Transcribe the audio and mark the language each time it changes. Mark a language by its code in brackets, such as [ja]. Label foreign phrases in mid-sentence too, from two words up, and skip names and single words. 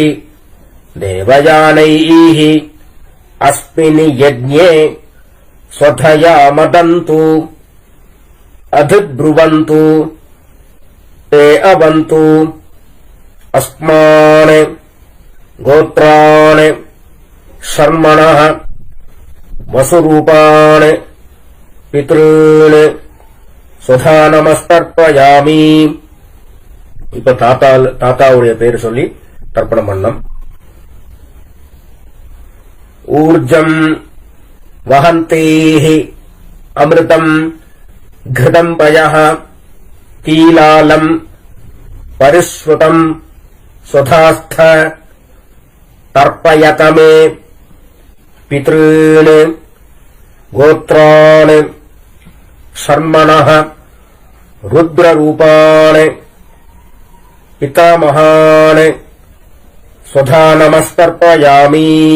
[sa] देवयानैः अस्मिन् यज्ञे स्वधया मदन्तु अधिब्रुवन्तु ते अवन्तु अस्मान् गोत्राणि शर्मणः वसुरूपाणि पितॄन् स्वधा नमस्तर्पयामि. [ta] இப்ப தாத்தாவுடைய பேர் சொல்லி தர்ப்பணம் பண்ணம். [sa] ऊर्जम् वहन्तेः अमृतम् घृतम् पयः कीलालम् परिस्फुटम् स्वधास्थ तर्पयत मे पितॄन् गोत्रान् शर्मणः रुद्ररूपान् पितामहान् स्वधा नमस्तर्पयामि